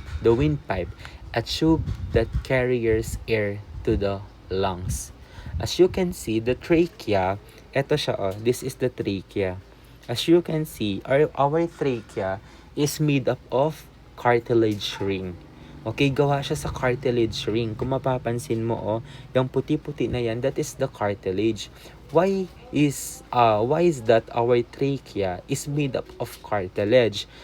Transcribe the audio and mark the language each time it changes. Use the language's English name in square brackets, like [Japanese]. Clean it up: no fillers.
[English] The windpipe, a tube that carries air to the lungs. As you can see, the trachea, [Filipino] eto siya [English] this is the trachea. As you can see, our trachea is made up of cartilage ring. [Filipino] Okay, gawa siya sa cartilage ring. Kung mapapansin mo, yung puti-puti na yan, [English] that is the cartilage. Why is that our trachea is made up of cartilage?